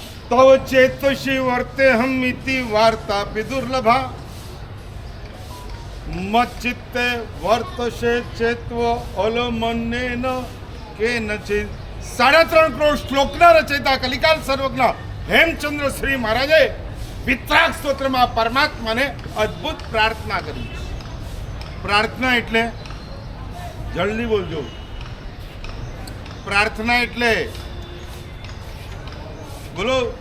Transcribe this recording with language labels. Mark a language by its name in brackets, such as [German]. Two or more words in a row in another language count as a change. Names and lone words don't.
[Sanskrit] तव चेतसि वर्तेऽहम् इति वार्तापि दुर्लभा मच्चित्ते वर्तसे चेत्व अलमन्येन केनचित् [Gujarati] 3.5 કરોડ શ્લોકના રચયિતા કલિકાલ સર્વજ્ઞ હેમચંદ્ર શ્રી મહારાજે વિતરાગ સ્તોત્રમાં પરમાત્માને અદ્ભુત પ્રાર્થના કરી. પ્રાર્થના એટલે જલ્દી બોલજો. પ્રાર્થના એટલે બોલો.